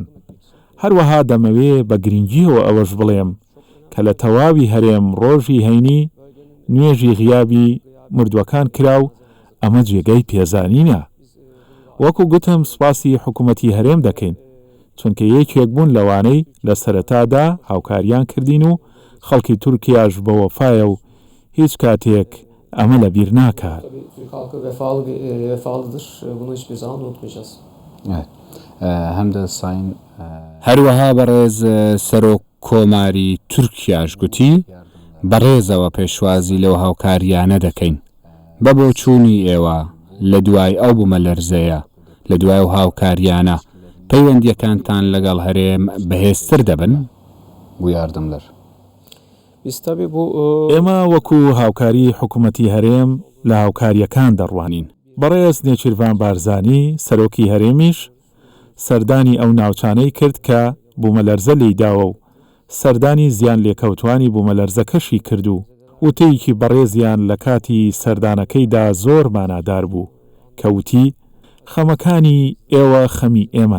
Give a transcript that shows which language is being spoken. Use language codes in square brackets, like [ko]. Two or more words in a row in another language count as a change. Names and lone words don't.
[ckb] هەروەها دەمەوێ بە گرنگیەوە ئەوەش بڵێم کە لە تەواوی هەرێم ڕۆژی هەینی نوێژی غیابی مردووەکان کرا و ئەمە جێگەی پێزانینە. وەکو گوتم سوپاسی حکوومەتی هەرێم دەکەین چونکە یەکێک بوون لەوانەی لە سەرەتادا هاوکاریان کردین و خەڵکی تورکیاش بە وەفایە و هیچ کاتێک ئەمە لە بیر ناکات. [tr] Türk halkı vefalıdır. Bunu hiçbir zaman unutmayacağız. هەمدە ساین [ckb] هەروەها بەڕێز سەرۆک کۆماری تورکیاش گوتی بەڕێزەوە پێشوازی لەو هاوکاریانە دەکەین. بە بۆ چوونی ئێوە لە دوای ئەو بوومەلەرزەیە لە دوای و هاوکاریانە پەیوەندیەکانتان لەگەڵ هەرێم بەهێزتر دەبن [tr] bu yardımlar. Biz tabii bu [ckb] ئێمە وەکو هاوکاری حکوومەتی هەرێم لە هاوکاریەکان دەڕوانین. بەڕێز نێچیروان بارزانی سەرۆکی هەرێمیش سەردانی ئەو ناوچانەی کرد کە بوومەلەرزە لێیداوە و سەردانی زیان لێکەوتوانی بوومەلەرزەکەشی کردو وتەیەکی بەڕێزیان لە کاتی سەردانەکەیدا زۆر مانادار بوو کەوتی خەمەکانی ئێوە خەمی ئێمەن.